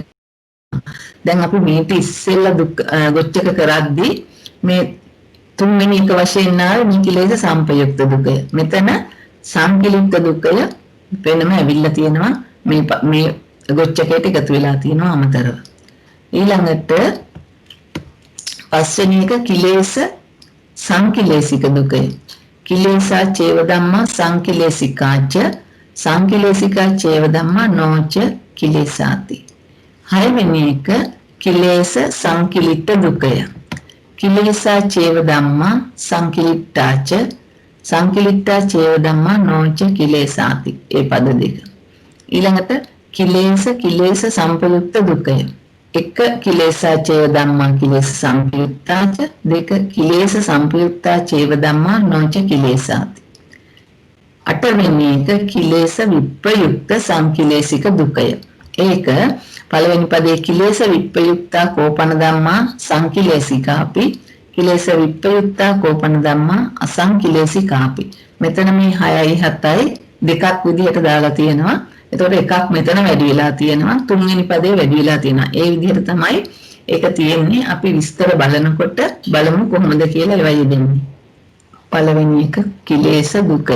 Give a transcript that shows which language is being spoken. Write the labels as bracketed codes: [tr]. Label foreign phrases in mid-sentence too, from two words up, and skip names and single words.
[si] දැන් අපි මේක ඉස්සෙල්ලා ගොච්චක කරද්දී මේ තුන්වෙනි එක වශයෙන් ආවේ මේ කිලේශ සම්පයුක්ත දුකය. මෙතන සංකිලිට්ඨ දුකය වෙනම ඇවිල්ලා තියෙනවා. මේ ගොච්චකයට එකතු වෙලා තියෙනවා අමතරව. ඊළඟට පස්වෙනි එක කිලේශ සංකිලේශික දුකය. [pi] කිලේශා චේව ධම්මා සංකිලේශිකාච සංකිලේශිකා චේව ධම්මා නොච කිලේශාති. [si] හයවෙනි එක කිලේශ සංකිලිට දුකය. [pi] කිලේසා චේව ධම්මා සංකිලිට්ඨාච සංකිලිට්ඨා චේව ධම්මා නොච කිලේසාති. [si] ඒ පද දෙක. ඊළඟට කිලේශ සම්පයුක්ත දුකය. [pi] එක කිලේසා චේව ධම්මා කිලේශ සංකිලිට්ඨාච දෙක කිලේශ සම්පයුක්තා චේව ධම්මා නොච කිලේසාති. [si] අටවෙනි එක කිලේශ විප්‍රයුක්ත සංකිලේශික දුකය. ඒක පළවෙනි පදේ [pi] කිලේශ විප්‍රයුක්තා කෝපන ධම්මා සංකිලේශිකාපි කිලේශ විප්‍රයුක්තා කෝපන ධම්මා අසංකිලේශිකාපි. [si] මෙතන මේ 6යි 7යි දෙකක් විදිහට දාලා තියෙනවා. එතකොට එකක් මෙතන වැඩි වෙලා තියෙනවා. තුන්වෙනි පදේ වැඩි වෙලා තියෙනවා. ඒ විදිහට තමයි ඒක තියෙන්නේ. අපි විස්තර බලනකොට බලමු කොහොමද කියලා ඒවා යෙදෙන්නේ. පළවෙනි එක කිලේශ දුකය.